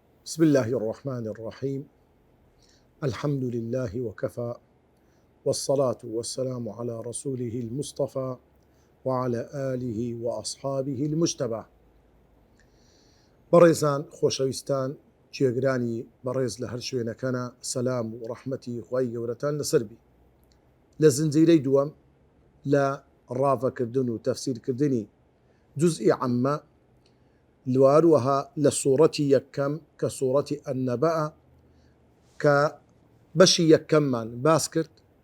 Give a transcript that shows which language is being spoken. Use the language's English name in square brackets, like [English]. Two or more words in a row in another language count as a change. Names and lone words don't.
[Arabic] بسم الله الرحمن الرحيم. الحمد لله وكفى، والصلاة والسلام على رسوله المصطفى وعلى آله وأصحابه المجتبى. [Central Kurdish] بەڕێزان خۆشەویستان گوێگرانی بەڕێز لە هەر شوێنەکەنە، سەلام و ڕەحمەتی خوای گەورەتان لەسەر بی. لە زنجیرەی دووەم لە ڕاوەکردن و تەفسیرکردنی جوزئی عەممە، لواروەها لە سوورەتی یەکەم کە سوورەتی ئەننەبەئە کە بەشی یەکەممان باس کرد،